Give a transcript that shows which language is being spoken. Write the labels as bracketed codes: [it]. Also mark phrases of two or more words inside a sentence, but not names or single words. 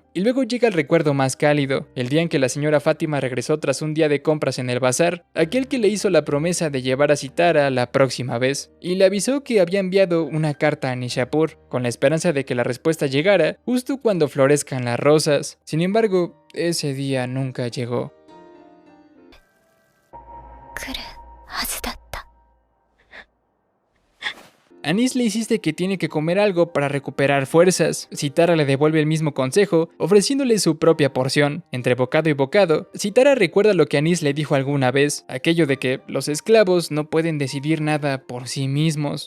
[es] Y luego llega el recuerdo más cálido, el día en que la señora Fátima regresó tras un día de compras en el bazar, aquel que le hizo la promesa de llevar a Sitara la próxima vez, y le avisó que había enviado una carta a Nishapur, con la esperanza de que la respuesta llegara justo cuando florezcan las rosas. Sin embargo, ese día nunca llegó. [ja] 来るはずだった。 [es] Anis le insiste que tiene que comer algo para recuperar fuerzas. Sitara le devuelve el mismo consejo, ofreciéndole su propia porción. Entre bocado y bocado, Sitara recuerda lo que Anis le dijo alguna vez, aquello de que los esclavos no pueden decidir nada por sí mismos.